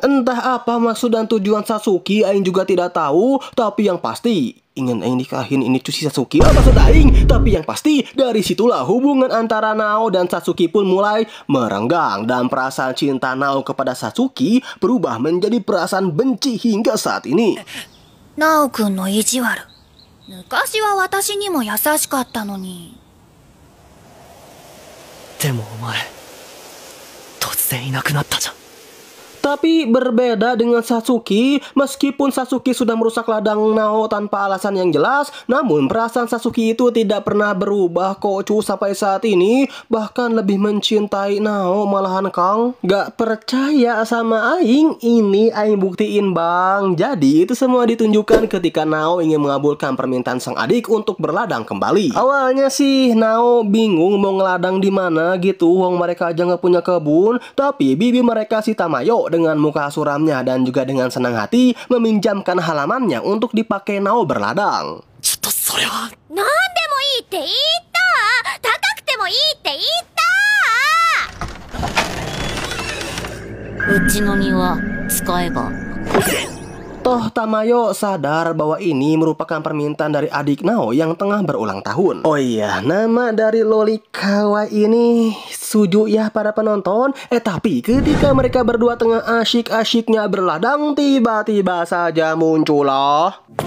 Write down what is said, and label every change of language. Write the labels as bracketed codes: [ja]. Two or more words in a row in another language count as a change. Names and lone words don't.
[id] Entah apa maksud dan tujuan Satsuki, aing juga tidak tahu. Tapi yang pasti ingin aing nikahin ini cuci Satsuki. Maksud aing. Tapi yang pasti dari situlah hubungan antara Nao dan Satsuki pun mulai merenggang, dan perasaan cinta Nao kepada Satsuki berubah menjadi perasaan benci hingga saat ini. [ja] ナオくんの意地悪。昔は私にも優しかったのに。でもお前突然いなくなったじゃん。 [id] Tapi berbeda dengan Satsuki, meskipun Satsuki sudah merusak ladang Nao tanpa alasan yang jelas, namun perasaan Satsuki itu tidak pernah berubah kok cu sampai saat ini. Bahkan lebih mencintai Nao malahan Kang. Gak percaya sama Aing? Ini Aing buktiin bang. Jadi itu semua ditunjukkan ketika Nao ingin mengabulkan permintaan sang adik untuk berladang kembali. Awalnya sih Nao bingung mau ngeladang di mana gitu, wong mereka aja nggak punya kebun. Tapi bibi mereka si Tamayo dengan muka suramnya dan juga dengan senang hati meminjamkan halamannya untuk dipakai Nao berladang. [ja] ちょっとそれは。なんでもいいって言った高くてもいいって言ったうちの庭使えば [id] Toh Tamayo sadar bahwa ini merupakan permintaan dari adik Nao yang tengah berulang tahun. Oh iya, nama dari Lolikawa ini Suju ya para penonton. Tapi ketika mereka berdua tengah asyik-asyiknya berladang, tiba-tiba saja muncullah.